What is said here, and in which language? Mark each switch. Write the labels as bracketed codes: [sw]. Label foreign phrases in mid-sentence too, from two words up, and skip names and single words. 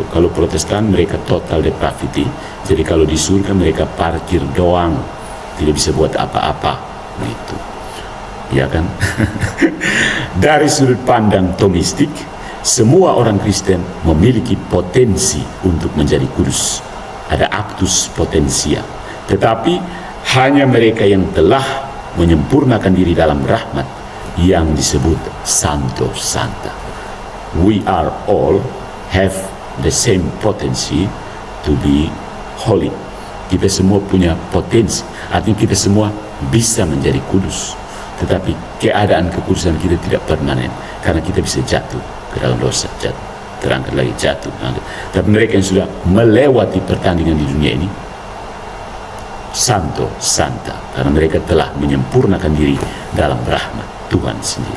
[id] Kalau Protestan mereka [en] total depravity. [id] Jadi kalau di surga mereka parkir doang, tidak bisa buat apa-apa. Itu, ya kan? Dari sudut pandang Thomistik, semua orang Kristen memiliki potensi untuk menjadi kudus. Ada [la] actus potentia, [id] tetapi hanya mereka yang telah menyempurnakan diri dalam rahmat yang disebut Santo Santa. [en] We are all have the same potensi to be holy. [id] Kita semua punya potensi, artinya kita semua bisa menjadi kudus. Tetapi keadaan kekudusan kita tidak permanen, karena kita bisa jatuh ke dalam dosa, terangkat lagi jatuh. Tapi mereka yang sudah melewati pertandingan di dunia ini, Santo Santa, karena mereka telah menyempurnakan diri dalam rahmat Tuhan sendiri.